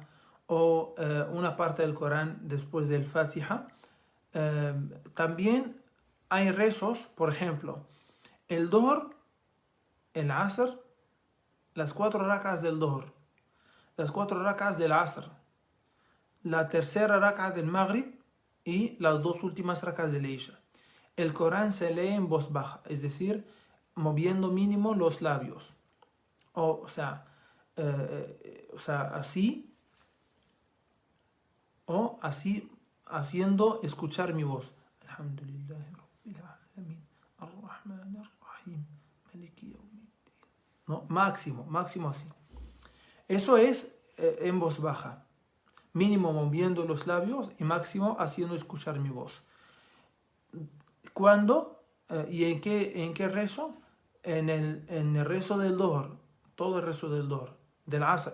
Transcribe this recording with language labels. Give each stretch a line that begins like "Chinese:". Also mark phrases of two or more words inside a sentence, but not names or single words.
Spanish: o una parte del Corán después del Fatiha, también hay rezos, por ejemplo, el Dhuhr, el Asr, las 4 rakas del Dhuhr, las 4 rakas del Asr, la tercera raka del Maghrib y las 2 últimas rakas del Isha. El Corán se lee en voz baja, es decir, moviendo mínimo los labios. O sea, así, o así, haciendo escuchar mi voz.
Arabic: الحمد لله، رب العالمين، الرحمن الرحيم، مالك يوم الدين.
Spanish: ¿No? Máximo así. Eso es en voz baja. Mínimo moviendo los labios y máximo haciendo escuchar mi voz. ¿Cuándo? ¿Y en qué rezo? En el rezo del Dohr. Todo el rezo del Dohr. Del Asr.